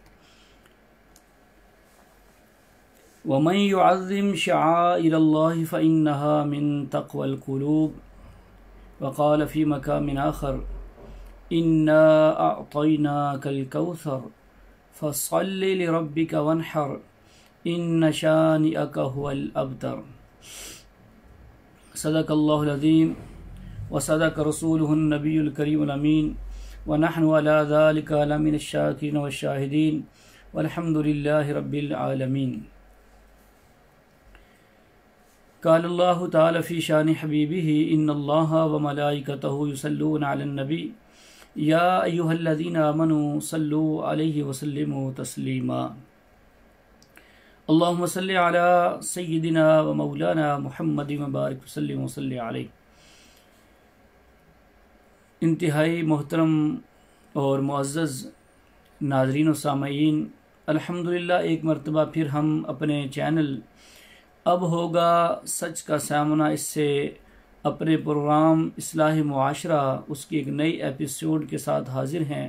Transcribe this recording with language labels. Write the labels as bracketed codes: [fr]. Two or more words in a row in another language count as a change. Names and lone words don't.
[ar] ومن يعظم شعائر الله فإنها من تقوى القلوب وقال في مقام آخر إنا أعطيناك الكوثر فصل لربك وانحر إن شانئك هو الأبتر. صدق الله العظيم وصدق رسوله النبي الكريم الأمين ونحن على ذلك لمن الشاكرين والشاهدين والحمد لله رب العالمين. قال الله تعالى في شأن حبيبه إن الله وملائكته يصلون على النبي يا أيها الذين آمنوا صلوا عليه وسلموا تسليما. اللهم صل على سيدنا ومولانا محمد وبارك وسلم وصل عليه. [ur] انتہائی محترم اور معزز ناظرین و سامعین، الحمدللہ ایک مرتبہ پھر ہم اپنے چینل اب ہوگا سچ کا سامنا اس سے اپنے پروگرام اصلاح معاشرہ اس کی ایک نئی ایپیسوڈ کے ساتھ حاضر ہیں.